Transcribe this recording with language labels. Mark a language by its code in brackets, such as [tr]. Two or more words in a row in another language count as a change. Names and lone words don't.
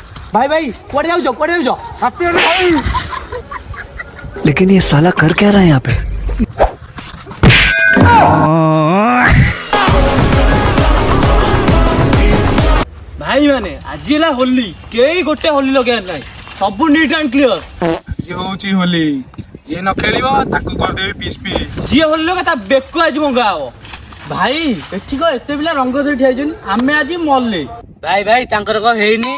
[hi] भाई भाई कोड़े जाओ लेकिन ये साला कर क्या रहा है यहाँ पे? [or] ଭାଇ ମାନେ ଆଜି ହେଲା ହୋଲି କେହି ଗୋଟେ ହୋଲି ଲଗେଇବାର ନାହିଁ ସବୁ [en] neat and clear. [or] ଆଜି ହଉଛି ହୋଲି, ଯିଏ ନ ଖେଳିବ ତାକୁ କରିଦେବି [en] piece piece. [or] ଯିଏ ହୋଲି ଲଗା ତା ବେକ ଆଜି ମଙ୍ଗା ହବ। ଭାଇ ଏଠି କଣ ଏତେ ପିଲା ରଙ୍ଗ ଧରି ଠିଆ ହେଇଛନ୍ତି, ଆମେ ଆଜି ମଲେ। ଭାଇ ଭାଇ ତାଙ୍କର କଣ ହେଇନି?